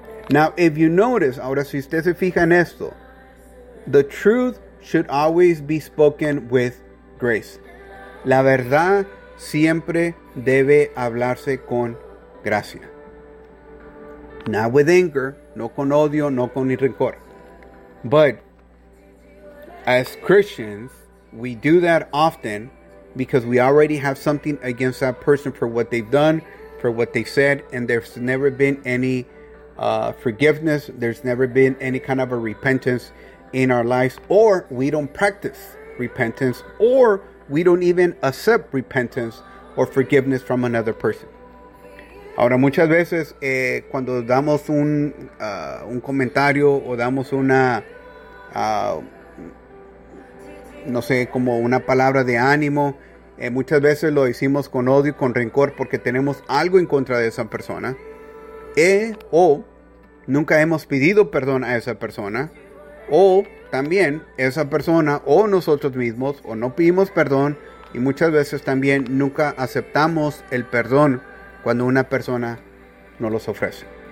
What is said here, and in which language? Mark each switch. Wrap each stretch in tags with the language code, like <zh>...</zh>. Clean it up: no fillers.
<en>Now, if you notice,</en> <es>ahora si usted se fija en esto,</es> <en>the truth should always be spoken with grace.</en> <es>La verdad siempre debe hablarse con gracia.</es> <en>Not with anger,</en> <es>no con odio, no con rencor.</es> <en>But as Christians, we do that often because we already have something against that person for what they've done, for what they said, and there's never been any forgiveness, there's never been any kind of a repentance in our lives, or we don't practice repentance, or we don't even accept repentance or forgiveness from another person.</en> <es>Ahora, muchas veces, cuando damos un comentario o damos una... no sé, como una palabra de ánimo, muchas veces lo decimos con odio y con rencor porque tenemos algo en contra de esa persona, o nunca hemos pedido perdón a esa persona, o también esa persona o nosotros mismos o no pedimos perdón, y muchas veces también nunca aceptamos el perdón cuando una persona nos los ofrece.</es>